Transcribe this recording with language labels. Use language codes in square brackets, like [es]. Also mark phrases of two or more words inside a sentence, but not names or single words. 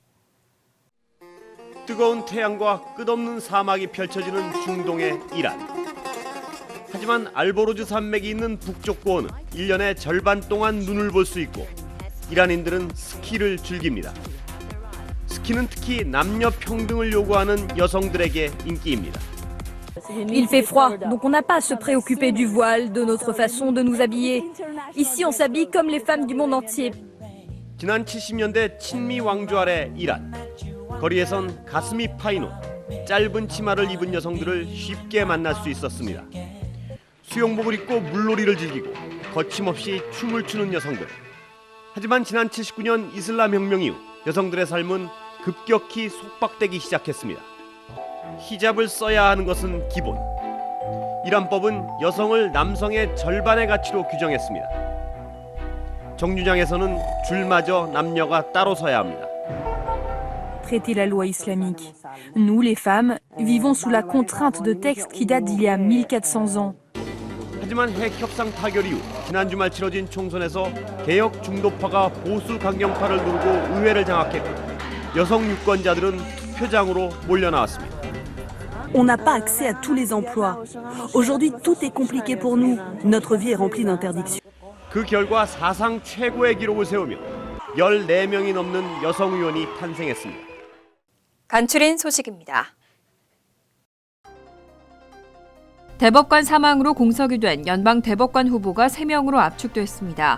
[ko] 뜨거운 태양과 끝없는 사막이 펼쳐지는 중동의 이란. 하지만 알보르즈 산맥이 있는 북쪽 고원은 1년의 절반 동안 눈을 볼 수 있고 이란인들은 스키를 즐깁니다. 스키는 특히 남녀 평등을 요구하는 여성들에게 인기입니다. [fr] Il fait froid, donc on n'a pas à se préoccuper du voile, de notre façon de nous habiller. Ici, on s'habille comme les femmes du monde entier. [ko] 지난 70년대 친미 왕조 아래 이란. 거리에선 가슴이 파인 옷, 짧은 치마를 입은 여성들을 쉽게 만날 수 있었습니다. 수영복을 입고 물놀이를 즐기고 거침없이 춤을 추는 여성들. 하지만 지난 79년 이슬람 혁명 이후 여성들의 삶은 급격히 속박되기 시작했습니다. 히잡을 써야 하는 것은 기본. 이란법은 여성을 남성의 절반의 가치로 규정했습니다. 정류장에서는 줄마저 남녀가 따로 서야 합니다. [fr] Traiter la loi islamique. Nous, les femmes, vivons sous la contrainte de textes qui datent d'il y a 1400 ans. [ko] 하지만 핵 협상 타결 이후 지난 주말 치러진 총선에서 개혁 중도파가 보수 강경파를 누르고 의회를 장악했고 여성 유권자들은 투표장으로 몰려나왔습니다. [fr] On n'a pas accès à tous les emplois. Aujourd'hui, tout est compliqué pour nous. Notre vie est remplie d'interdictions. [ko] 그 결과 사상 최고의 기록을 세우며 14명이 넘는 여성 의원이 탄생했습니다. 간추린 소식입니다. 대법관 사망으로 공석이 된 연방 대법관 후보가 3명으로 압축됐습니다.